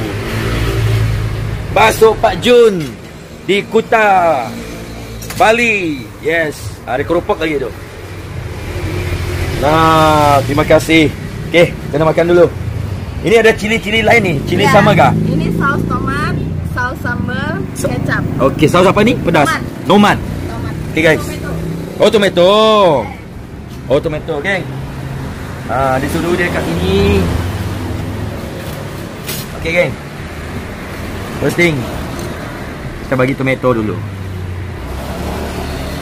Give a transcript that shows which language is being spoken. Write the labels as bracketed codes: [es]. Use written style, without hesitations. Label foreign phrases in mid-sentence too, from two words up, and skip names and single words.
[ms] Bakso Pak Jun di Kuta, Bali. Yes. Ada keropok lagi tu. Terima kasih. Okey, kita nak makan dulu. Ini ada cili-cili lain ni. Cili sama kah? Ini saus tomat, saus sambal, kecap. Okey, saus apa ni? Pedas. Tomat. [en] Okey guys. Tomato. Tomato, geng. [ms] Disuruh dia kat sini. Okey, geng. [en] First thing, [ms] kita bagi tomato dulu.